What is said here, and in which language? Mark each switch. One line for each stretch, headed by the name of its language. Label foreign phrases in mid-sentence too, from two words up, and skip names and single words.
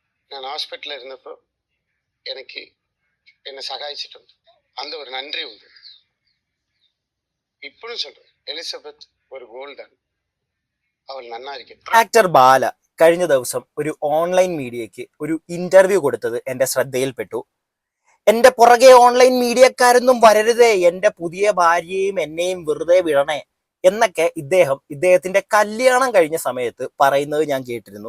Malayalam: ഞാൻ ഹോസ്പിറ്റലിൽ ഇരുന്നപ്പോൾ എനിക്ക് എന്നെ സഹായിച്ചിട്ടുണ്ട്.
Tamil: அந்த ஒரு நன்றி உண்டு.
Malayalam: ഇപ്പോഴും சொல்றேன், എലിസബത്ത് ഒരു ഗോൾഡാണ്. അവൾ നന്നായിരിക്കും. ആക്ടർ ബാല കഴിഞ്ഞ ദിവസം ഒരു ഓൺലൈൻ മീഡിയയ്ക്ക് ഒരു ഇന്റർവ്യൂ കൊടുത്തത് എന്റെ ശ്രദ്ധയിൽപ്പെട്ടു. എന്റെ പുറകെ ഓൺലൈൻ മീഡിയക്കാരൊന്നും വരരുതേ, എന്റെ പുതിയ ഭാര്യയും എന്നെയും വെറുതെ വിടണേ എന്നൊക്കെ ഇദ്ദേഹത്തിന്റെ കല്യാണം കഴിഞ്ഞ സമയത്ത് പറയുന്നത് ഞാൻ കേട്ടിരുന്നു.